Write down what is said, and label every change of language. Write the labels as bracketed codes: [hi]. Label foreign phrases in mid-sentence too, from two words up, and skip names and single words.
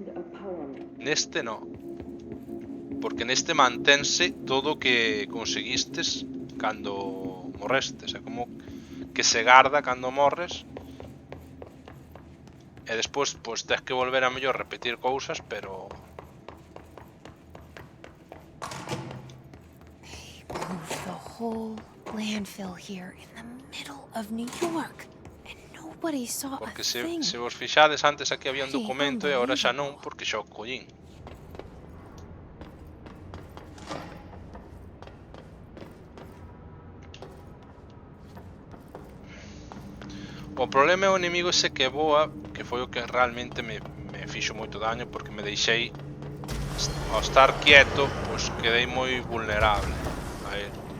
[gl] Neste non, porque neste mantense todo o que conseguistes cando morrestes, é como que se garda cando morres e despois pois tens que volver a mellor repetir cousas, pero [en] Moved the whole landfill here in the middle of New York, and Nobody saw a [gl] Porque [en] thing. [gl] se vos fixades antes aquí había un [en] Pretty [gl] documento e agora xa non [en] unbelievable. [gl] porque xa o collín. O problema é o inimigo ese que voa, que foi o que realmente me fixo moito daño porque me deixei ao estar quieto, pois quedei moi vulnerable a él.